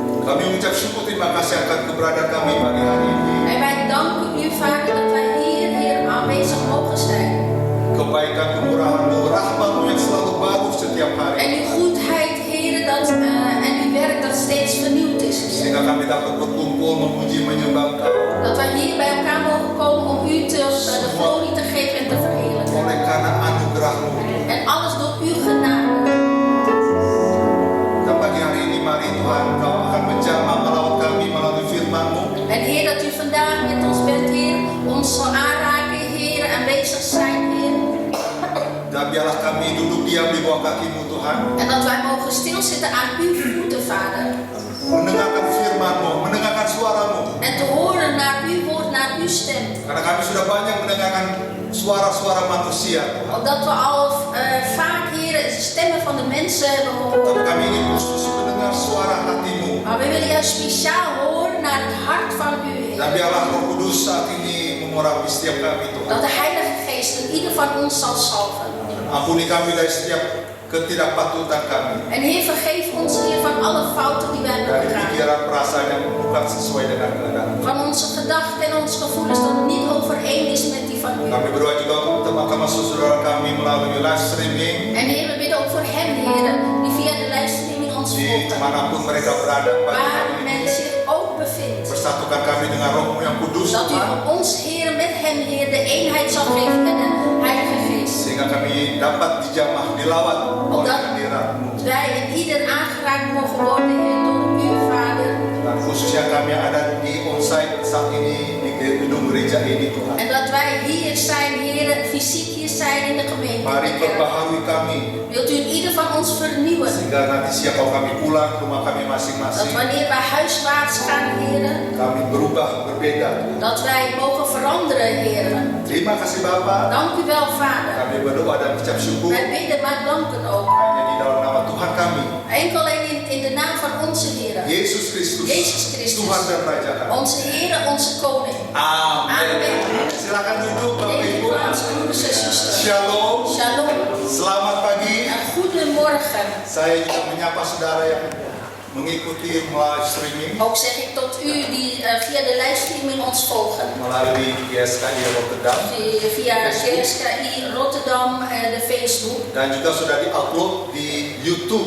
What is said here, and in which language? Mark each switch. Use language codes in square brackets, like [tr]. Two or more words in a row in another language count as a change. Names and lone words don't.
[id] Kami mengucap syukur terima kasih akan keberadaan kami pagi hari ini. [nl] En wij danken u, Vader, dat wij hier, Heer, aanwezig mogen zijn. [id] Kebaikan kemurahan-Mu, rahmat-Mu yang selalu baru setiap [nl] En [id] hari. [nl] uw goedheid, Heer, en uw werk dat steeds vernieuwd is, Heer. [id] Sehingga kami dapat berkumpul memuji menyembah Engkau. [nl] Dat wij hier bij elkaar mogen komen om u de glorie te geven en te verheerlijken. [id] Oleh karena anugerah-Mu. [nl] En alles door uw genade. [id] Dan pagi hari ini mari Tuhan Kau akan menjamah melawat kami melalui firman-Mu. [nl] En Heer, dat u vandaag met ons bent, Heer, ons zal aanraken, Heer, aanwezig zijn, Heer. [id] Dan biarlah kami duduk diam di bawah kaki-Mu Tuhan. [nl] En dat wij mogen stilzitten aan uw voeten, Vader. [id] Mendengarkan firman-Mu, mendengarkan suara-Mu. [nl] En te horen naar uw woord, naar uw stem. [id] Karena kami sudah banyak mendengarkan suara-suara manusia Tuhan. [nl] Omdat we al vaak, Heer, de stemmen van de mensen hebben [id] Tapi [nl] gehoord. [id] kami ingin khusus mendengar suara hati-Mu. [nl] Maar we willen juist speciaal horen naar het hart van u, [id] Dan [nl] Heer. [id] biarlah Roh Kudus saat ini mengurapi setiap kami Tuhan. [nl] Dat de Heilige Geest in ieder van ons zal salven. [id] Ampuni kami dari setiap ketidakpatutan kami. [nl] En Heer, vergeef ons, Heer, van alle fouten die wij hebben [id] Dari [nl] begaan. [id] pikiran perasaan yang bukan sesuai dengan kehendak. [nl] Van onze gedachten en onze gevoelens dat het niet overeen is met die van u. [id] Kami berdoa juga untuk teman-teman saudara kami melalui [en] live streaming [nl] En Heer, we bidden ook voor hen, Heer, die via de livestreaming ons [id] di [nl] volgen. [id] manapun mereka berada pagi [nl] Waar [id] hari [nl] men [id] ini. [nl] zich ook bevindt. [id] Persatukan kami dengan Roh-Mu yang kudus [nl] Dat u [id] Tuhan. [nl] ons, Heer, met hen, Heer, de eenheid zal geven en de Heilige Geest. [id] Sehingga kami dapat dijamah, dilawat oleh [nl] Dat [id] hadirat-Mu. [nl] wij en ieder aangeraakt mogen worden, Heer, door u, Vader. [id] Dan khususnya kami yang ada di onsite saat ini di gedung gereja ini Tuhan. [nl] En dat wij hier zijn, Heer, fysiek hier zijn in de gemeente. [id] Mari perbaharui kami [nl] Wilt u in ieder van ons vernieuwen. [id] sehingga nanti siap kalau kami pulang ke rumah kami [nl] Dat [id] masing-masing [nl] wanneer wij huiswaarts gaan, Heer, [id] kami berubah berbeda. [nl] dat wij mogen veranderen, Heer. [id] Terima kasih Bapak. [nl] Dank u wel, Vader. [id] Kami berdoa dan ucap syukur [nl] Wij bidden, maar danken ook. [id] hanya di dalam nama Tuhan kami, [nl] Enkel alleen in de naam van onze Heer. [id] Yesus Kristus, [nl] Yesus Kristus. [id] Tuhan dan Raja kami. [nl] Onze Heer, onze Koning. [id] Amin. [nl] Amin. [id] Silakan duduk Bapak [nl] Neem [id] Ibu. [nl] plaats, broeders en zusters. [id] Shalom. [nl] Shalom. [id] Selamat pagi. [nl] En goedemorgen. [id] Saya juga menyapa saudara yang mengikuti [en] live streaming [nl] Ook zeg ik tot u die via de livestreaming ons volgen. [id] melalui GSKI Rotterdam [nl] Via GSKI Rotterdam, de Facebook. [id] dan juga sudah diupload di YouTube.